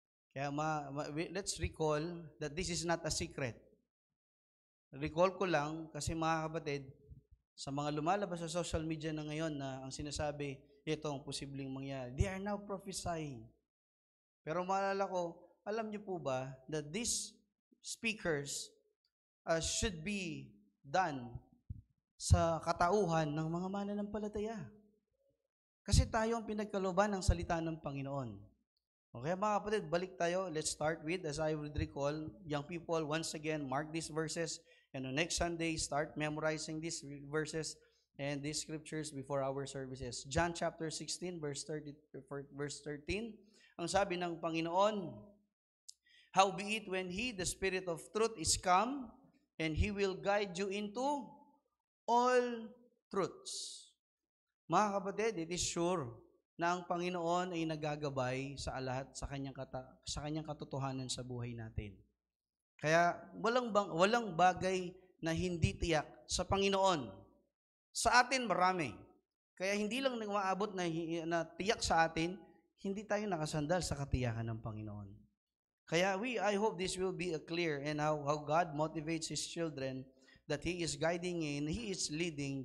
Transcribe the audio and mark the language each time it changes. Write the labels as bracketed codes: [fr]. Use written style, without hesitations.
[en] Kaya let's recall that this is not a secret. [tl] Recall ko lang kasi mga kapatid, sa mga lumalabas sa social media na ngayon na ang sinasabi, ito ang posibleng mangyari. [en] They are now prophesying. [tl] Pero maalala ko, alam niyo po ba [en] that these speakers should be done [tl] sa katauhan ng mga mananampalataya. Kasi tayo ang pinagkalooban ng salita ng Panginoon. Okay, mga kapatid, balik tayo. [en] Let's start with, as I would recall, young people, once again, mark these verses. And on next Sunday, start memorizing these verses and these scriptures before our services. John chapter 16, verse 13. [tl] Ang sabi ng Panginoon, [en] howbeit when He, the Spirit of truth, is come, and He will guide you into all truths. [tl] Mga kapatid, [en] it is sure [tl] na ang Panginoon ay nagagabay sa lahat sa kanyang katotohanan sa buhay natin. Kaya walang bagay na hindi tiyak sa Panginoon. Sa atin marami. Kaya hindi lang umaabot na tiyak sa atin, hindi tayo nakasandal sa katiyakan ng Panginoon. Kaya [en] I hope this will be clear and how God motivates His children that He is guiding in, He is leading.